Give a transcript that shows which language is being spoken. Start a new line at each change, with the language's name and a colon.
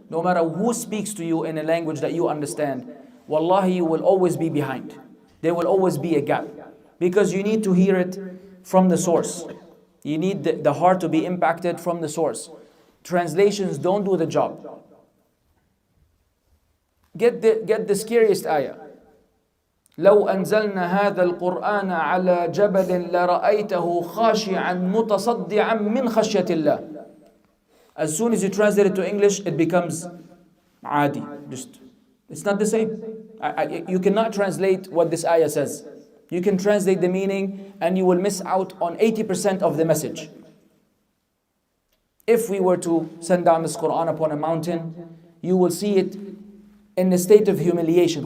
English: No matter who speaks to you in a language that you understand, wallahi, you will always be behind. There will always be a gap. Because you need to hear it from the source. You need the heart to be impacted from the source. Translations don't do the job. Get the scariest ayah.
Arabic: لو أنزلنا هذا القرآن على جبل لرأيته خاشعا متصدعا من خشية الله.
English: As soon as you translate it to English, it becomes عادي. It's not the same. You cannot translate what this ayah says. You can translate the meaning and you will miss out on 80% of the message. If we were to send down this Quran upon a mountain, you will see it in a state of humiliation.